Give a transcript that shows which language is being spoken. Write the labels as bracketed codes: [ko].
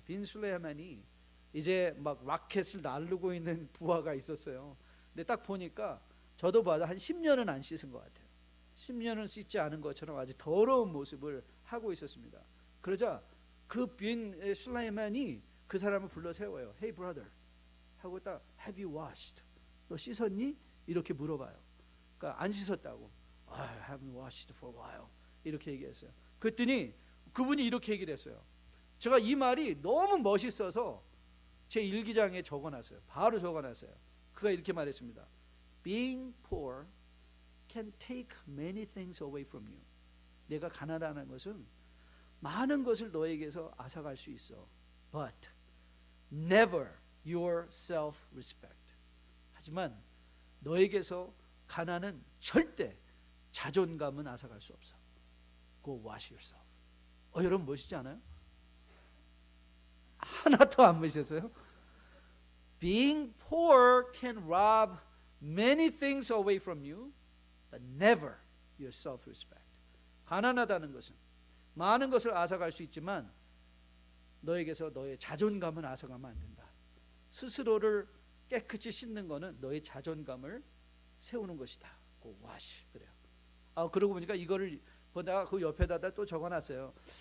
[ko] 빈 술레이만이 이제 막 라켓을 날르고 있는 부하가 있었어요. 근데 딱 보니까 저도 봐도 한 10년은 안 씻은 것 같아요. 10년은 씻지 않은 것처럼 아주 더러운 모습을 하고 있었습니다. 그러자 그 빈 술레이만이 그 사람을 불러 세워요. [en] Hey brother [ko] 하고 딱 [en] Have you washed? [ko] 너 씻었니? 이렇게 물어봐요. 그러니까 안 씻었다고. [en] I haven't washed for a while [ko] 이렇게 얘기했어요. 그랬더니 그분이 이렇게 얘기를 했어요. 제가 이 말이 너무 멋있어서 제 일기장에 적어놨어요. 바로 적어놨어요. 그가 이렇게 말했습니다. [en] Being poor can take many things away from you. [ko] 내가 가난하다는 것은 많은 것을 너에게서 앗아갈 수 있어. [en] But never your self-respect. [ko] 하지만 너에게서 가난은 절대 자존감은 앗아갈 수 없어. [en] Go wash yourself. [ko] 여러분 멋있지 않아요? 하나도 안 멋있어요? [en] Being poor can rob many things away from you, but never your self-respect. [ko] 가난하다는 것은 많은 것을 앗아갈 수 있지만 너에게서 너의 자존감은 앗아가면 안 된다. 스스로를 깨끗이 씻는 거는 너의 자존감을 세우는 것이다. 와시 그래요. 그러고 보니까 이거를 보다가 그 옆에다가 또 적어놨어요.